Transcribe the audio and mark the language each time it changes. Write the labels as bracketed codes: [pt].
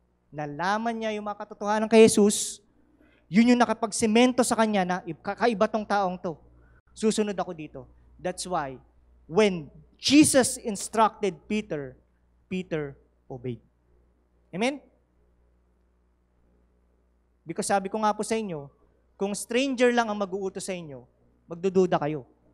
[tl] Nalaman niya yung mga katotohanan kay Jesus, yun yung nakapagsemento sa kanya na kakaiba tong taong to. Susunod ako dito. [en] That's why, when Jesus instructed Peter, Peter obeyed. Amen? [tl] Because sabi ko nga po sa inyo, kung stranger lang ang mag-uutos sa inyo, magdududa kayo.